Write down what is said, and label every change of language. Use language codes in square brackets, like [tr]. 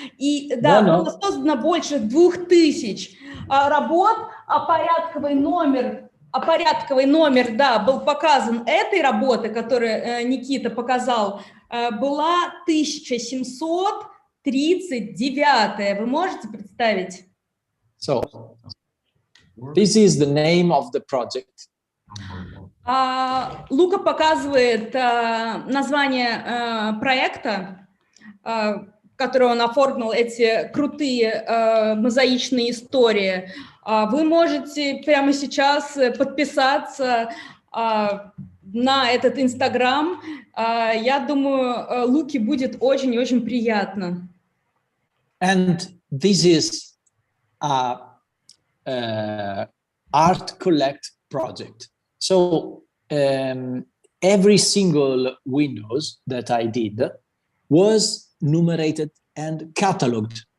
[ru] И да, было создано больше 2000 работ, а порядковый номер, да, был показан этой работы, которую Никита показал, была 1739. Вы можете представить? [en] So, this is the name of the project. [ru] Лука показывает название проекта, который он оформил, эти крутые мозаичные истории. Вы можете прямо сейчас подписаться на этот Инстаграм. Я думаю, Луке будет очень и очень приятно. [en] And this is a art collect project. So every single windows that I did was numerated and cataloged.